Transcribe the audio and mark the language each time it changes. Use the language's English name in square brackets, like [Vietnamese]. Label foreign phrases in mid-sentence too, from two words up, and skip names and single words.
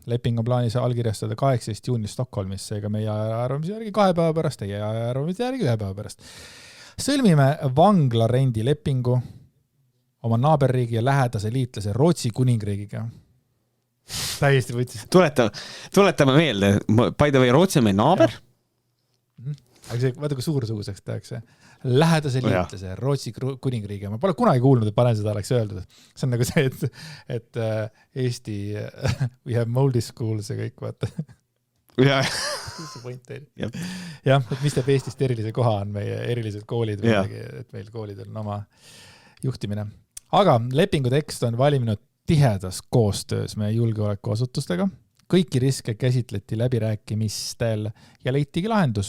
[Estonian] Leping on plaanis allkirjastada 18. juunil Stockholmis, seega meie arvamise järgi 2 päeva pärast, teie arvamise järgi 1 päeva pärast. Sõlmime vangla rendi lepingu oma naaberriigi ja lähedase liitlase Rootsi kuningriigiga. Täiesti võttis. Tuletame meelde, [English] by the way, [Estonian] Rootsi on meie naaber. Aga see, vaata, kui suursuguseks tehakse. Lähedase liitlase, Rootsi kuningriigi. Ma pole kunagi kuulnud, et panen seda oleks öeldud. See on nagu see, et Eesti [English] we have moldy schools [Estonian] ja kõik, vaata. Jah. Jah, et mis teeb Eestist erilise koha on meie erilised koolid, et meil koolidel on oma juhtimine. Aga lepingu tekst on valminud tihedas koostöös meie julgeolekuasutustega. Kõiki riske käsitleti läbirääkimistel ja leitigi lahendus.